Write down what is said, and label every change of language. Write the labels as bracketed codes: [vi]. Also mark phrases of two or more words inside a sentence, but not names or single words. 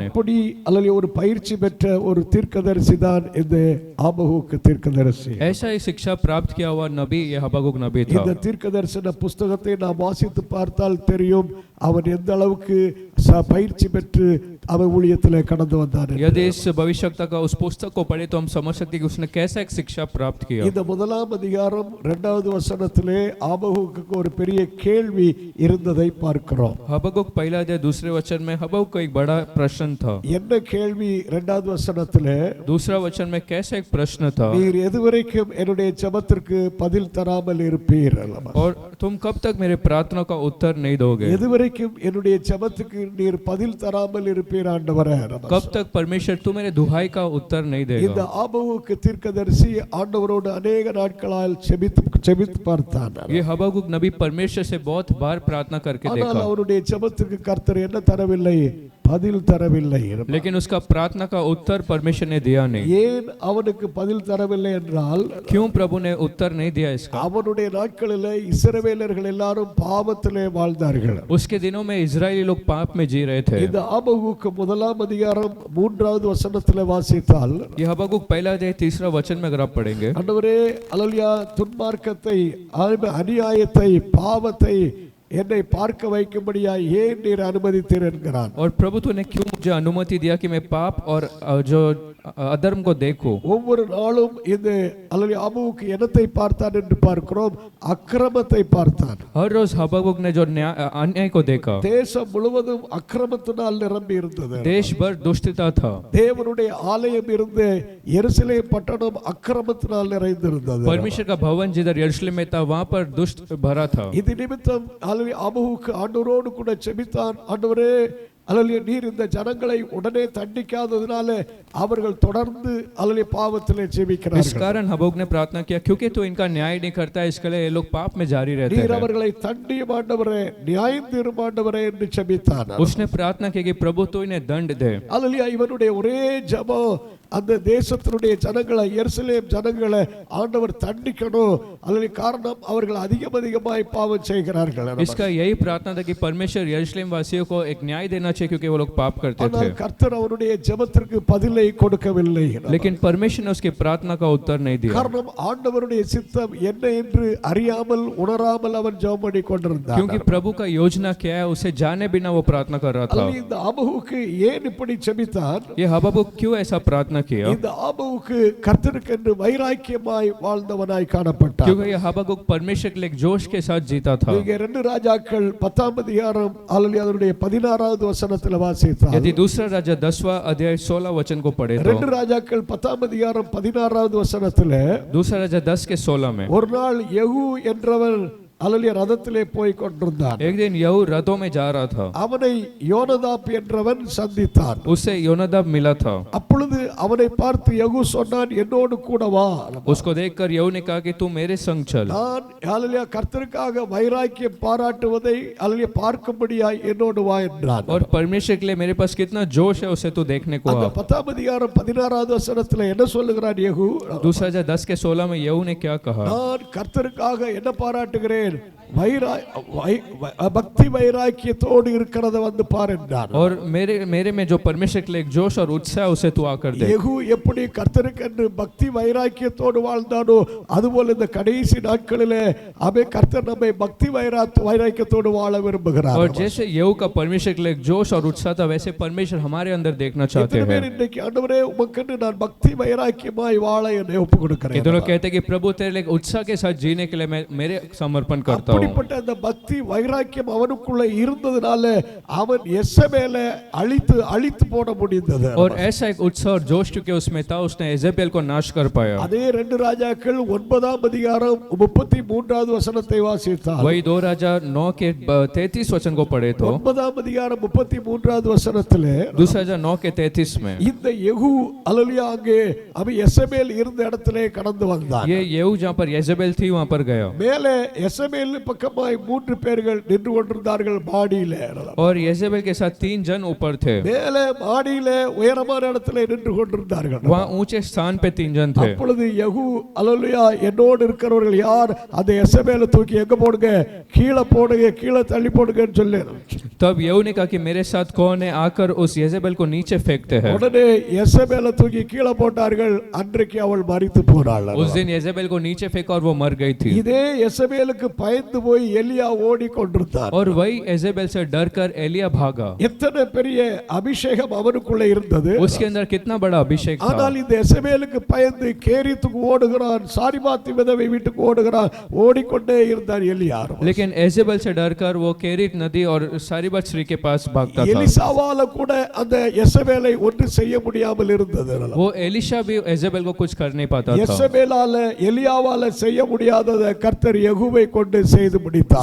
[ta] அப்படி அல்லது ஒரு பயிற்சி பெற்ற ஒரு தீர்க்கதரிசி தான் இந்த ஆபகூக்கு தீர்க்கதரிசி. [hi] ऐसा ही शिक्षा प्राप्त किया हुआ नबी ये हबक्कुक नबी था. [ta] இந்த தீர்க்கதரிசன புஸ்தகத்தை நாம் வாசித்து பார்த்தால் தெரியும் அவன் எந்த அளவுக்கு பயிற்சி பெற்று அவன் ஊழியத்திலே கடந்து வந்தான். [hi] यदि इस भविष्यवक्ता का उस पुस्तक को पढ़े तो हम समझ सकते हैं कि उसने कैसा एक शिक्षा प्राप्त किया. [ta] இந்த 1ஆம் அதிகாரம் 2வது வசனத்திலே ஆபகூக்கு ஒரு பெரிய கேள்வி இருந்ததை பார்க்கிறோம். [hi] हबक्कुक पहला अध्याय दूसरे वचन में हबक्कुक को एक बड़ा प्रश्न था. [ta] என்ன கேள்வி 2வது வசனத்திலே? [hi] दूसरा वचन में कैसा एक प्रश्न था? [ta] நீர் எதுவரைக்கும் என்னுடைய ஜெபத்திற்கு பதில் தராமல் இருப்பீர்? [hi] और तुम कब तक मेरे प्रार्थना का उत्तर नहीं दोगे? [ta] எதுவரைக்கும் என்னுடைய ஜெபத்துக்கு நீர் பதில் தராமல் இருப்பீர் ஆண்டவரே? [hi] कब तक परमेश्वर तू मेरे दुहाई का उत्तर नहीं देगा? [ta] இந்த ஆபகூக்கு தீர்க்கதரிசி ஆண்டவரோடு अनेक நாட்களால் செபித்து பார்த்தான். [hi] ये हबक्कुक नबी परमेश्वर से बहुत बार प्रार्थना करके [ta] ஆனால் [hi] देखा [ta] அவருடைய ஜெபத்துக்கு கர்த்தர் என்ன தரவில்லை? பதில் தரவில்லை. [hi] लेकिन उसका प्रार्थना का उत्तर परमेश्वर ने दिया नहीं. [ta] ஏன் அவனுக்கு பதில் தரவில்லை என்றால் [hi] क्यों प्रभु ने उत्तर नहीं दिया इसका? [ta] அவனுடைய நாட்களிலே இஸ்ரவேலர்கள் எல்லாரும் பாவத்திலே வாழ்ந்தார்கள். [hi] उसके दिनों में इजरायली लोग पाप में जी रहे थे. [ta] இந்த ஆபகூக்கு 1ஆம் அதிகாரம் 3வது வசனத்திலே வாசித்தால் [hi] ये हबक्कुक पहला अध्याय तीसरा वचन में अगर आप पढ़ेंगे [ta] ஆண்டவரே அல்லேலூயா துன்மார்க்கத்தை அநியாயத்தை பாவத்தை என்னை பார்க்க வைக்கும்படியாய் ஏன் நீர் அனுமதித்தீர் என்கிறான். [hi] और प्रभु तूने क्यों मुझे अनुमति दिया कि मैं पाप और जो अधर्म को देखूं? [ta] ஒவ்வொரு நாளும் இந்த அல்லேலூயா ஆபகூக்கு என்னத்தை பார்த்தான் என்று பார்க்கிறோம்? அக்கிரமத்தை பார்த்தான். [hi] हर रोज हबक्कुक ने जो अन्याय को देखा. [ta] தேசம் முழுவதும் அக்கிரமத்தினால் நிரம்பி இருந்தது. [hi] देश भर दुष्टता था. [ta] தேவனுடைய ஆலயம் இருந்த எருசலேம் பட்டணம் அக்கிரமத்தினால் நிறைந்திருந்தது. [hi] परमेश्वर का भवन जिधर यरूशलेम में था वहां पर दुष्ट भरा था. [ta] இது நிமித்தம் ஆபகூக்கு ஆண்டவரோடு கூட செபித்தான். ஆண்டவரே அல்லேலூயா நீர் இந்த ஜனங்களை உடனே தண்டிக்காததினால அவர்கள் தொடர்ந்து அல்லேலூயா பாவத்திலே ஜெபிக்கிறார்கள். [hi] इस कारण हबक्कुक ने प्रार्थना किया क्योंकि तू इनका न्याय नहीं करता इसके लिए ये लोग पाप में जारी रहते [ta] நீர் [hi] हैं. [ta] அவர்களை தண்டியும் ஆண்டவரே நியாயம் தீரும் ஆண்டவரே என்று ஜெபித்தான். [hi] उसने प्रार्थना की कि प्रभु तू इन्हें दंड दे. [ta] அல்லேலூயா இவனுடைய ஒரே ஜெபம் அந்த தேசத்தினுடைய ஜனங்களை, எருசலேம் ஜனங்களை ஆண்டவர் தண்டிக்கணும். அதற்கு காரணம் அவர்கள் அதிகமாய் பாவம் செய்கிறார்கள். [hi] इसका यही प्रार्थना था कि परमेश्वर यरूशलेम वासियों को एक न्याय देना चाहिए क्योंकि वो लोग पाप करते थे. [ta] ஆனால் கர்த்தர் அவருடைய ஜெபத்திற்கு பதிலை கொடுக்கவில்லை. [hi] लेकिन परमेश्वर ने उसकी प्रार्थना का उत्तर नहीं दिया. [ta] காரணம் ஆண்டவருடைய சித்தம் என்ன என்று அறியாமல் உணராமல் அவன் ஜெபம் பண்ணி கொண்டிருந்தான். [hi] क्योंकि प्रभु का योजना क्या है उसे जाने बिना वो प्रार्थना कर रहा था. [ta] இந்த ஆபகுக்கு ஏன் இப்படி ஜெபித்தான்? [hi] ये हबक्कुक क्यों ऐसा प्रार्थना किया? [ta] இந்த ஆபகுக்கு கர்த்தருக்கென்று வைராக்கியமாய் வாழ்ந்தவனாய் காணப்பட்டான். [hi] क्योंकि ये हबक्कुक परमेश्वर के लिए जोश के साथ जीता था. [ta] இங்கே 2 ராஜாக்கள் 10ஆம் அதிகாரம் அதனுடைய 16வது வசனத்தில் வாசித்தால், [hi] यदि दूसरा राजा 10वां अध्याय 16 वचन को पढ़े तो [ta] 2 ராஜாக்கள் 10ஆம் அதிகாரம் 16வது வசனத்தில் [hi] दूसरा राजा 10 के 16 में [ta] ஒரு நாள் யெகூ என்றவன் அல்லேலூயா ரதத்திலே போய் கொண்டிருந்தான். [hi] एक दिन यहू रथों में जा रहा था. [ta] அவனை யோனதாப் என்றவன் சந்தித்தான். [hi] उससे योनादाब मिला था. [ta] அப்பொழுது அவனை பார்த்து யெகூ சொன்னான், என்னோடு கூட வா. [hi] उसको देखकर यहू ने कहा कि तू मेरे संग चल. [ta] நான் அல்லேலூயா கர்த்தருக்காக வைராக்கியம் பாராட்டுவதை அல்லேலூயா பார்க்கும்படியாய் என்னோடு வா என்றான். [hi] और परमेश्वर के लिए मेरे पास कितना जोश है उसे तू देखने को [ta] அந்த [hi] आ. [ta] 10ஆம் அதிகாரம் 16வது வசனத்தில் என்ன சொல்லுகிறான் யெகூ? [hi] दूसरा राजा 10 के 16 में यहू ने क्या कहा? [ta] நான் கர்த்தருக்காக என்ன பாராட்டுகிறேன்? பக்தி வைராக்கியத்தோடு இருக்கிறத வந்து பார் என்றார். [hi] और मेरे में जो परमेश्वर के लिए एक जोश और उत्साह उसे तू आकर देख. [ta] யெகூ எப்படி கர்த்தருக்கென்று பக்தி வைராக்கியத்தோடு வாழ்ந்தானோ அதுபோல இந்த கடைசி நாட்களிலே அவன் கர்த்தர் நம்மை பக்தி வைராக்கியத்தோடு வாழ விரும்புகிறார். [hi] और जैसे यहू का परमेश्वर के लिए एक जोश और उत्साह था वैसे परमेश्वर हमारे अंदर देखना चाहते हैं. [ta] இன்றைக்கு ஆண்டவரே உமக்கென்று நான் பக்தி வைராக்கியமாய் வாழ என்னை ஒப்புக் கொடுக்கிறேன். [hi] ये दोनों कहते हैं कि प्रभु तेरे लिए उत्साह के साथ जीने के लिए मैं मेरे समर्पण करता हूं. [ta] அப்படிப்பட்ட அந்த பக்தி வைராக்கியம் அவனுக்குள்ள இருந்ததனால அவன் எசபேலை அழித்து போட முடிந்தது. [hi] और ऐसा एक उत्साह और जोश क्योंकि उसमें था उसने एजेबेल को नाश कर पाया. [ta] அதே 2 ராஜாக்கள் 9ஆம் அதிகாரம் 33வது வசனத்தை வாசித்தால், [hi] वही 2 राजा 9 के 33 वचन को पढ़े तो [ta] 9ஆம் அதிகாரம் 33வது வசனத்திலே [hi] दूसरा राजा 9 के 33 में [ta] இந்த யெகூ அல்லேலூயா அங்கே அவன் எசபேல் இருந்த இடத்திலே கடந்து வந்தான். [hi] ये यहू जहां पर एजेबेल थी वहां पर गया. [ta] மேலே எசபேல் பக்கமாய் 3 பேர்கள் நின்று கொண்டிருந்தார்கள் மாடியிலே. [hi] और एजेबेल के साथ 3 जन ऊपर थे. [ta] மேலே மாடியிலே உயரமான இடத்திலே நின்று கொண்டிருந்தார்கள். [hi] वहां ऊंचे स्थान पे 3 जन थे. [ta] அப்பொழுது யெகூ அல்லேலூயா என்னோடு இருக்கிறவர்கள் யார்? அந்த எசபேலை தூக்கி எங்க போடுங்க? கீழே போடுங்க, கீழே தள்ளி போடுங்கன்னு சொல்லி. [hi] तब यहू ने कहा कि मेरे साथ कौन है, आकर उस एजेबेल को नीचे फेंकते हैं. [ta] உடனே எசபேலை தூக்கி கீழே போட்டார்கள். அன்றைக்கு அவள் மரித்து போனாள். [hi] उस दिन एजेबेल को नीचे फेंका और वो मर गई थी. [ta] இதே எசபேலுக்கு பயந்து போய் எலியா ஓடிக்கொண்டிருந்தார். [hi] और वही एजेबेल से डरकर एलिया भागा. [ta] எத்தனை பெரிய அபிஷேகம் அவனுக்குள்ள இருந்தது. [hi] उसके अंदर कितना बड़ा अभिषेक था. [ta] ஆனால் இந்த எசபேலுக்கு பயந்து கேரித்துக்கு ஓடுகிறான், சாரிபாத் விதவை வீட்டுக்கு ஓடுகிறான், ஓடிக்கொண்டே இருந்தார் எலியா. [hi] लेकिन एजेबेल से डरकर वो केरित नदी और सारीबात श्री के पास भागता था. [ta] எலிசாவால கூட அந்த எசபேலை ஒன்று செய்ய முடியாமல் இருந்தது. [hi] वो एलिशा भी एजेबेल को कुछ कर नहीं पाता था. [ta] எசபேலால எலியாவால செய்ய முடியாததை கர்த்தர் யெகூவை கொண்டு செய்து முடித்தார்.